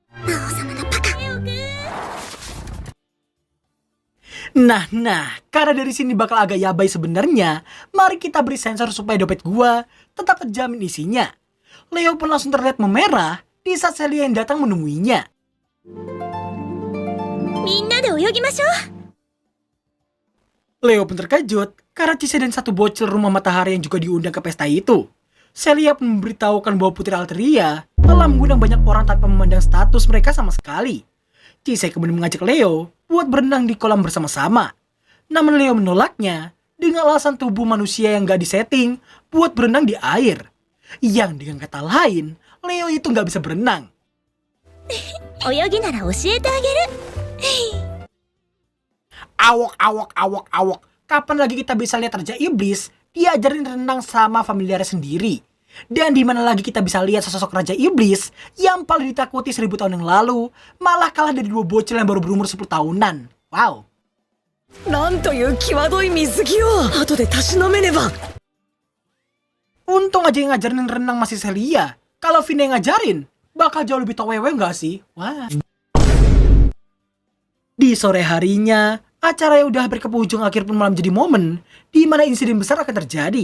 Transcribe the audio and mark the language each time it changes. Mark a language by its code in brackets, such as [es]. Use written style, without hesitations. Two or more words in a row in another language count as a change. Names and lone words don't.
[id] Nah, karena dari sini bakal agak yabai sebenarnya, mari kita beri sensor supaya dompet gua tetap terjamin isinya. Leo pun langsung terlihat memerah di saat Celia yang datang menemuinya. [ja] みんなで泳ぎましょう。 [id] Leo pun terkejut karena Chise dan satu bocil rumah matahari yang juga diundang ke pesta itu. Celia pun memberitahukan bahwa Putri Alteria telah mengundang banyak orang tanpa memandang status mereka sama sekali. Chise kemudian mengajak Leo buat berenang di kolam bersama-sama. Namun Leo menolaknya dengan alasan tubuh manusia yang gak disetting buat berenang di air. Yang dengan kata lain, Leo itu gak bisa berenang. [ja] 泳ぎなら教えてあげる。 [id] Awok. Kapan lagi kita bisa lihat Raja Iblis diajarin renang sama familiarnya sendiri? Dan di mana lagi kita bisa lihat sosok Raja Iblis yang paling ditakuti 1000 tahun yang lalu malah kalah dari 2 bocil yang baru berumur 10 tahunan. Wow. [ja] なんという際どい水着を後でたしなめねば。 [id] Untung aja yang ngajarin renang masih Celia. Kalau Vina yang ngajarin, bakal jauh lebih towewe nggak sih? Wah. Di sore harinya, acara yang udah hampir ke penghujung akhir pun malam jadi momen di mana insiden besar akan terjadi.